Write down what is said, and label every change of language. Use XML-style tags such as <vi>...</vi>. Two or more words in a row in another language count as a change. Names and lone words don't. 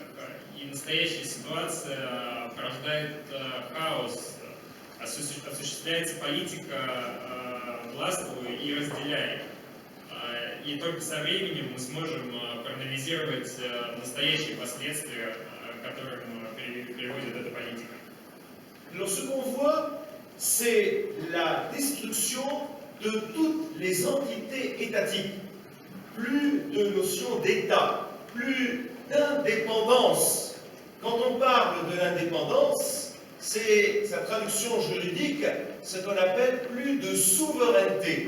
<ru>И настоящая ситуация порождает хаос, осуществляется политика «властвуй и разделяй». и только со временем мы сможем проанализировать настоящие последствия, к которым приводит эта политика.</ru> <fr>Alors ce qu'on voit, c'est la destruction de toutes les entités étatiques. Plus de notion d'État, plus d'indépendance. Quand on parle de l'indépendance, c'est sa traduction juridique, ce qu'on appelle plus de souveraineté.</fr>